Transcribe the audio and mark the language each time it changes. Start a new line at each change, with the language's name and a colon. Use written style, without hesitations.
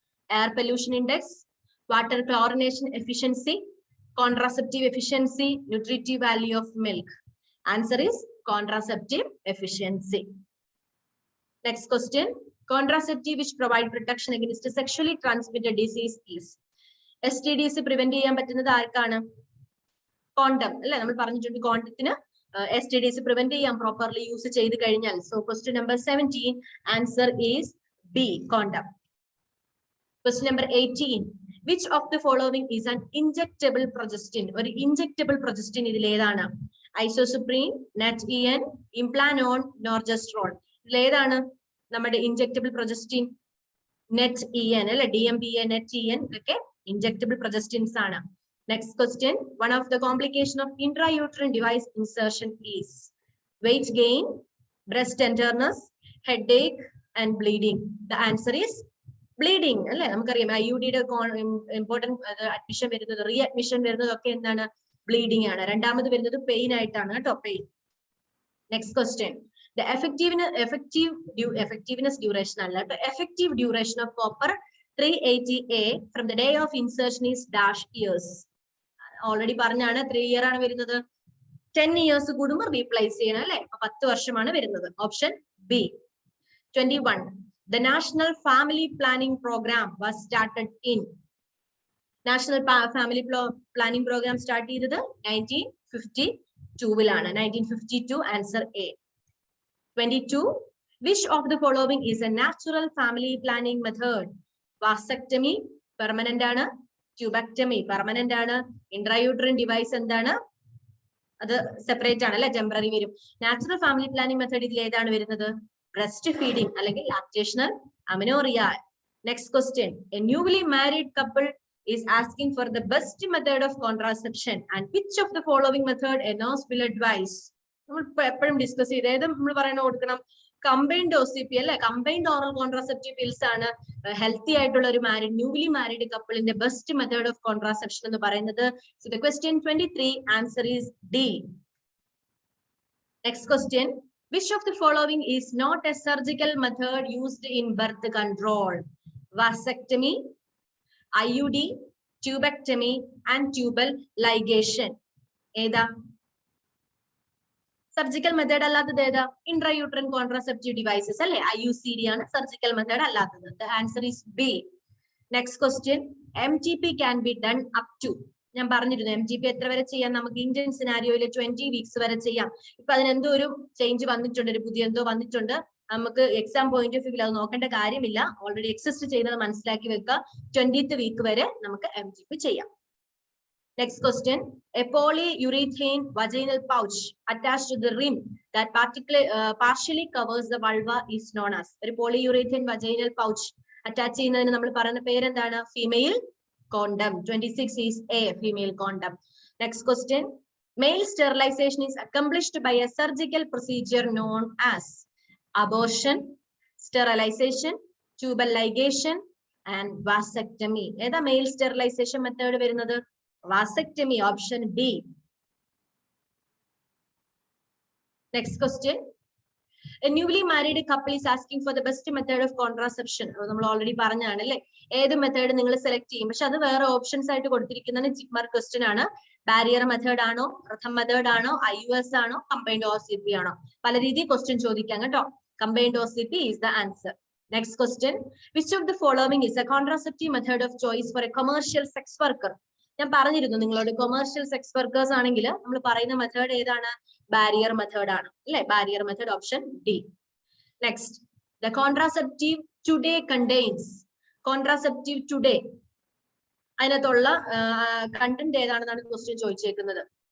English: Air pollution index, water chlorination efficiency, contraceptive efficiency, nutritive value of milk. Answer is contraceptive efficiency. Next question. Contraceptive which provide protection against sexually transmitted disease is.
Malayalam: STDs prevent ചെയ്യാൻ പറ്റുന്നത് ആർക്കാണ്? Condom അല്ലെ, നമ്മൾ പറഞ്ഞിട്ടുണ്ട് കോണ്ടത്തിന് STDs prevent ചെയ്യാൻ properly use ചെയ്ത് കഴിഞ്ഞാൽ.
English: So question number 17 answer is B, condom. Question number 18. Which of the following is an injectable progestin?
Malayalam: Or injectable progestin ഇതിൽ ഏതാണ്? Isosuprene, NAT-EN, Implanon, Norgestrone. ഇതിൽ ഏതാണ് നമ്മുടെ injectable progestin? NAT-EN അല്ലെ, DMPA, NAT-EN ഒക്കെ injectable progestins ആണ്.
English: Next question. One of the complication of intrauterine device insertion is weight gain, breast tenderness, headache, and bleeding. The answer is bleeding.
Malayalam: അല്ലെ, നമുക്കറിയാം IUD-യുടെ important admission വരുന്നത്, re admission വരുന്നതൊക്കെ എന്താണ്? Bleeding ആണ്. രണ്ടാമത് വരുന്നത് പെയിൻ ആയിട്ടാണ് കേട്ടോ, pain.
English: Next question. The effectiveness duration
Malayalam: അല്ല കേട്ടോ,
English: effective duration of copper 380A from the day of insertion is dash years.
Malayalam: Already പറഞ്ഞാണ് 3 year ആണ് വരുന്നത്. 10 years കൂടുമ്പോൾ റീപ്ലേസ് ചെയ്യണം അല്ലെ, 10 വർഷമാണ് വരുന്നത്.
English: Option B. 21. The National Family Planning Program was started in.
Malayalam: National Family Planning Program start ചെയ്തത് 1952-ലാണ്.
English: 1952 answer A. 22. Which of the following is a natural family planning method?
Malayalam: Vasectomy permanent ആണ്, tubectomy permanent ആണ്, ഇൻട്രയൂട്രൈൻ device എന്താണ്? അത് separate ആണ് അല്ലെ, temporary വരും. Natural family planning method ഇതിൽ ഏതാണ് വരുന്നത്?
English: Breast feeding അല്ലെങ്കിൽ lactational amenorrhea. Next question. A newly married couple is asking for the best method of contraception and which of the following method a nurse will advise?
Malayalam: നമ്മൾ എപ്പോഴും discuss ചെയ്ത് ഏത് നമ്മൾ പറയുന്ന കൊടുക്കണം? കമ്പൈൻഡ് OCP അല്ലെ, combined oral contraceptive pills ആണ് healthy ആയിട്ടുള്ള ഒരു newly married കപ്പിളിന്റെ best method of contraception എന്ന് പറയുന്നത്.
English: So the question 23 answer is D. Next question. Which of the following is not a surgical method used in birth control? Vasectomy, IUD, tubectomy, and tubal ligation. ഏതാ?
Malayalam: Surgical method അല്ലാത്തത് ഏതാ? ഇൻട്രയൂട്രൈൻ contraceptive devices അല്ലെ, IUCD ആണ് surgical method അല്ലാത്തത്.
English: The answer is B. Next question. MTP can be done up to.
Malayalam: ഞാൻ പറഞ്ഞിരുന്നു MTP എത്ര വരെ ചെയ്യാം നമുക്ക്? ഇന്ത്യൻ സിനാരിയോയിൽ 20 വീക്സ് വരെ ചെയ്യാം. ഇപ്പൊ അതിനെന്തോ ഒരു ചേഞ്ച് വന്നിട്ടുണ്ട്, ഒരു പുതിയ എന്തോ വന്നിട്ടുണ്ട്. നമുക്ക് എക്സാം പോയിന്റ് ഓഫ് വ്യൂ അത് നോക്കേണ്ട കാര്യമില്ല, ഓൾറെഡി എക്സിസ്റ്റ് ചെയ്യുന്നത് മനസ്സിലാക്കി വെക്കുക. 20th വീക്ക് വരെ നമുക്ക് MTP ചെയ്യാം.
English: Next question. A polyurethane vaginal pouch attached to the rim that partially covers the vulva is known as.
Malayalam: ഒരു polyurethane vaginal pouch അറ്റാച്ച് ചെയ്യുന്നതിന് നമ്മൾ പറയുന്ന പേരെന്താണ്?
English: Female condom. 26 is A, female condom. Next question. Male sterilization is accomplished by a surgical procedure known as abortion, sterilization, tubal ligation, and vasectomy.
Malayalam: ഏതാ male sterilization method വരുന്നത്? Vasectomy, option B.
English: Next question. A newly married couple is asking for the best method of contraception.
Malayalam: നമ്മൾ already പറഞ്ഞാണ് അല്ലെ, ഏത് method നിങ്ങൾ select ചെയ്യും. പക്ഷെ അത് വേറെ ഓപ്ഷൻസ് ആയിട്ട് കൊടുത്തിരിക്കുന്നത് ജിപ്മർ ക്വസ്റ്റ്യൻ ആണ്. ബാരിയർ മെത്തേഡ് ആണോ, പ്രഥം മെത്തേഡ് ആണോ, IUS ആണോ, കമ്പൈൻഡ് OCP ആണോ? പല രീതിയിൽ ക്വസ്റ്റ്യൻ ചോദിക്കാം കേട്ടോ.
English: Combined OCP is the answer. Next question. Which of the following is a contraceptive method of choice for a commercial sex worker?
Malayalam: ഞാൻ പറഞ്ഞിരുന്നു നിങ്ങളോട്, കൊമേഴ്ഷ്യൽ സെക്സ് വർക്കേഴ്സ് ആണെങ്കിൽ നമ്മൾ പറയുന്ന മെത്തേഡ് ഏതാണ്? ബാരിയർ മെത്തേഡ് ആണ് അല്ലെ, barrier method, option D. Next.
English: The contraceptive today contains.
Malayalam: Contraceptive today അതിനകത്തുള്ള കണ്ടന്റ് ഏതാണെന്നാണ് ക്വസ്റ്റ്യൻ ചോദിച്ചേക്കുന്നത്.